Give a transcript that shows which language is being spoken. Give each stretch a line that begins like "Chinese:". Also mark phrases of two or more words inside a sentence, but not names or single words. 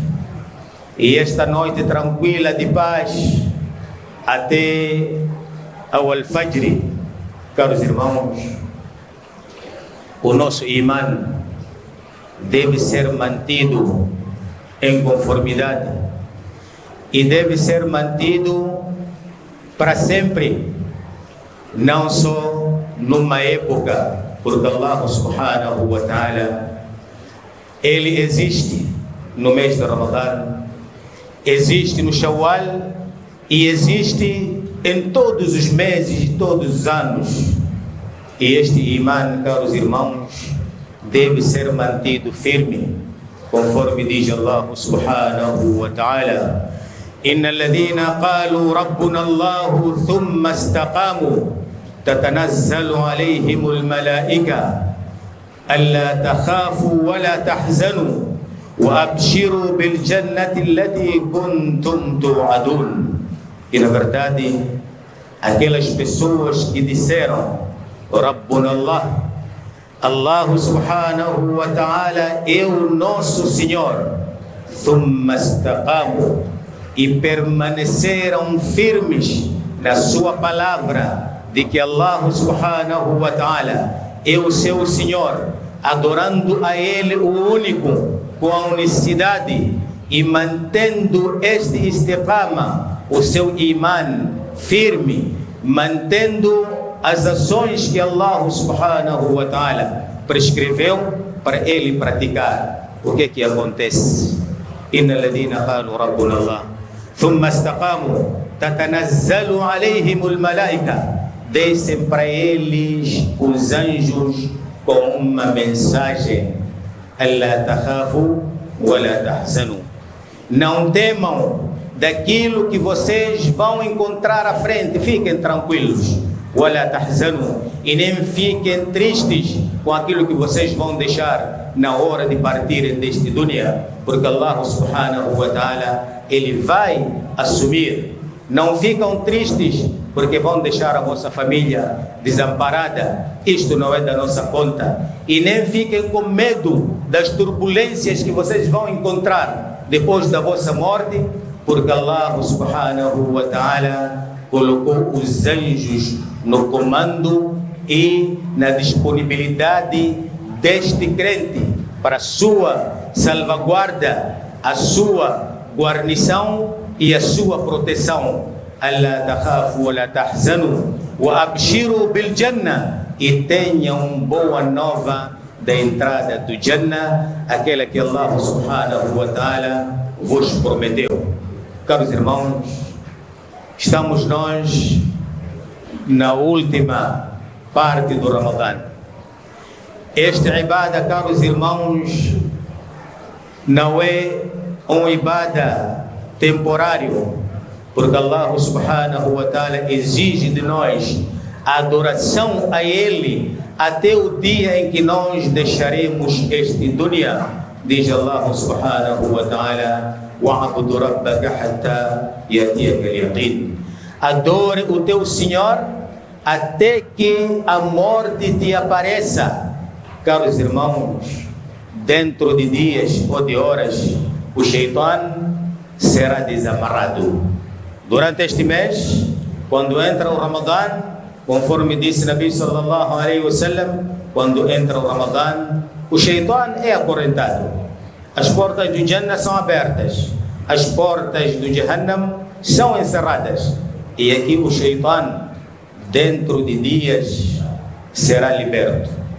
Portuguese: E esta noite tranquila de paz até ao Al-Fajr, caros irmãos, o nosso imã deve ser mantido em conformidade e deve ser mantido para sempre, não só numa época, porque
Arabic: الله سبحانه وتعالى,
Portuguese: Ele existe no mês de Ramadã, existe no Shawwal e existe em todos os meses e todos os anos. E este imã, caros irmãos, deve ser mantido firme, conforme diz
Arabic: الله سبحانه وتعالى إن الذين قالوا ربنا الله ثم استقاموا تتنزل عليهم الملائكة ألا تخافوا ولا تحزنوا وأبشروا بالجنة التي كنتم توعدون.
Portuguese: E na verdade, aquelas pessoas que disseram
Arabic: ربنا الله الله سبحانه وتعالى
Portuguese: é o nosso Senhor,
Arabic: ثم استقاموا,
Portuguese: e permaneceram firmes na sua palavra de que
Arabic: الله سبحانه وتعالى
Portuguese: é o seu Senhor, adorando a Ele o único, com a unicidade, e mantendo este istiqama, o seu imã firme, mantendo as ações que
Arabic: الله سبحانه وتعالى
Portuguese: prescreveu para ele praticar. O que acontece?
Arabic: إن الذين قالوا ربنا الله ثم استقاموا تتنزل عليهم الملائكة,
Portuguese: descem para eles os anjos com uma mensagem:
Arabic: ألا تخافوا ولا تحزنوا,
Portuguese: não temam daquilo que vocês vão encontrar à frente. Fiquem tranquilos.
Arabic: ولا تحزنوا,
Portuguese: e nem fiquem tristes com aquilo que vocês vão deixar na hora de partirem deste dunya, porque
Arabic: الله سبحانه وتعالى,
Portuguese: Ele vai assumir. Não ficam tristes porque vão deixar a vossa família desamparada. Isto não é da nossa conta. E nem fiquem com medo das turbulências que vocês vão encontrar depois da vossa morte, porque
Arabic: الله سبحانه وتعالى
Portuguese: colocou os anjos no comando e na disponibilidade deste crente para a sua salvaguarda, a sua guarnição e a sua proteção.
Arabic: ألا تخافوا ولا تحزنوا وأبشروا بالجنة,
Portuguese: e tenham boa nova da entrada do Jannah, aquela que
Arabic: الله سبحانه وتعالى
Portuguese: vos prometeu. Caros irmãos, estamos nós na última parte do Ramadã. Este ibada, caros irmãos, não é um ibada temporário, porque
Arabic: الله سبحانه وتعالى
Portuguese: exige de nós a adoração a Ele até o dia em que nós deixaremos este dunya.
Arabic: Diz الله سبحانه وتعالى واعبد ربك حتى يأتيك اليقين.
Portuguese: Adore o teu Senhor até que a morte te apareça. Caros irmãos, dentro de dias ou de horas, o Shaitan será desamarrado. Durante este mês, quando entra o Ramadã, conforme disse
Arabic: نبي صلى الله عليه وسلم,
Portuguese: quando entra o Ramadã, o Shaitan é acorrentado. As portas do Jannah são abertas, as portas do Jahannam são encerradas. E aqui o Shaitan, dentro de dias, será liberto.